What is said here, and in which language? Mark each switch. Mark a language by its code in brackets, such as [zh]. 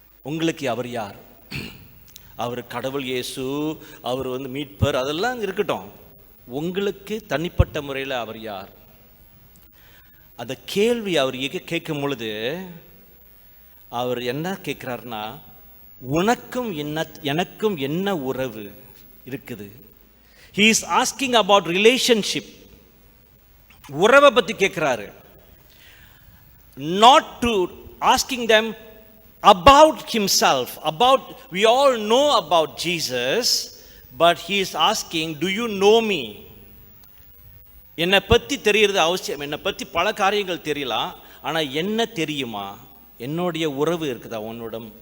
[ta] உங்களுக்கு அவர் யார்? அவர் கடவுள் இயேசு, அவர் மீட்பர், அதெல்லாம் இருக்கட்டும். உங்களுக்கு தனிப்பட்ட முறையில் அவர் யார்? அந்த கேள்வி அவர் கேட்கும் பொழுது அவர் என்ன கேட்குறாருன்னா, உனக்கும் எனக்கும் என்ன உறவு இருக்குது? [en] He is asking about relationship. [ta] உறவை பற்றி கேட்குறாரு. [en] Not to asking them about himself, we all know about Jesus, but he is asking, do you know me? [ta] என்னை பற்றி தெரியறது அவசியம். என்னை பற்றி பல காரியங்கள் தெரியலாம், ஆனால் என்ன தெரியுமா? என்னுடைய உறவு இருக்குதா உன்னோட?